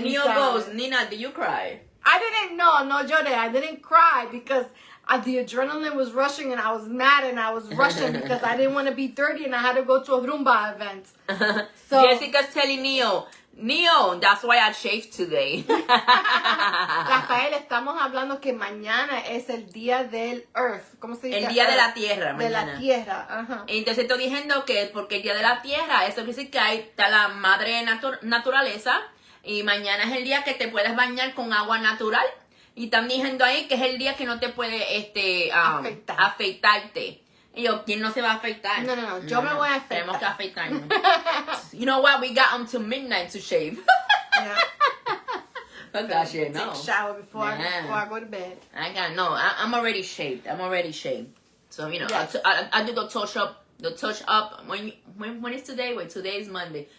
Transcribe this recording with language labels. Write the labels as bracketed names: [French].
[English] Neo goes, Nina, did you cry? I didn't know, [Spanish] no lloré. [English] I didn't cry because the adrenaline was rushing and I was mad and I was rushing because I didn't want to be dirty and I had to go to a Rumba event. So Jessica's telling Neo, that's why I shaved today. [Spanish] Rafael, estamos hablando que mañana es el día del Earth. ¿Cómo se dice? El día de la Tierra, de mañana. La Tierra, ajá. Entonces estoy diciendo que porque el día de la Tierra, eso quiere decir que ahí está la madre naturaleza. Y mañana es el día que te puedes bañar con agua natural. Y están diciendo ahí que es el día que no te puede afeitarte. Y yo, ¿quién no se va a afeitar? No. Yo me voy a afeitar. Tenemos que afeitarnos. [English] You know what? We got until midnight to shave. Yeah. Fuck that shit, no. Take a shower before I go to bed. I'm already shaved. So, you know, yes. I do the touch up. When is today? Wait, today is Monday.